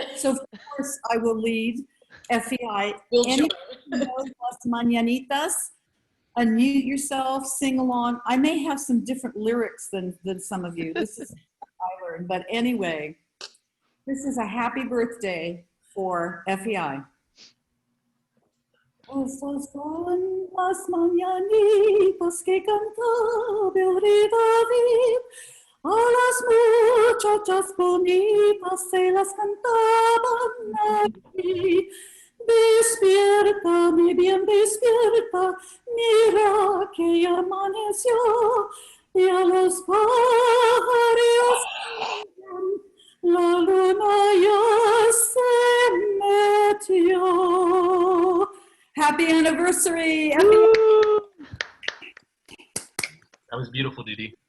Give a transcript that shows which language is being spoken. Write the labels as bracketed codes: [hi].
[en] So of course I will lead FEI. Anyone who knows Las Mañanitas, unmute yourself, sing along. I may have some different lyrics than some of you. This is what I learned. But anyway, this is a happy birthday for FEI. [es] Estas son las mañanitas que cantaba el rey David. A las muchachas bonitas se las cantaban aquí. Despierta, mi bien, despierta, mira que ya amaneció y a los pájaros la luna ya se metió. [en] Happy anniversary. That was beautiful, Judy.